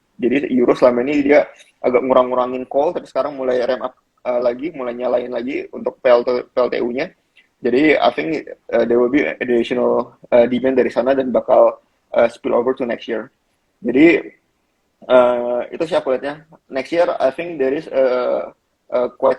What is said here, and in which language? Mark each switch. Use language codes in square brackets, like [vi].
[id] Jadi euro selama ini dia agak ngurang-ngurangin call, tapi sekarang mulai ramp up lagi, mulai nyalain lagi untuk PLTU-nya. Jadi [en] I think there will be additional demand [id] dari sana dan bakal [en] spill over to next year. [id] Jadi itu sih aku lihatnya. [en] Next year I think there is a quite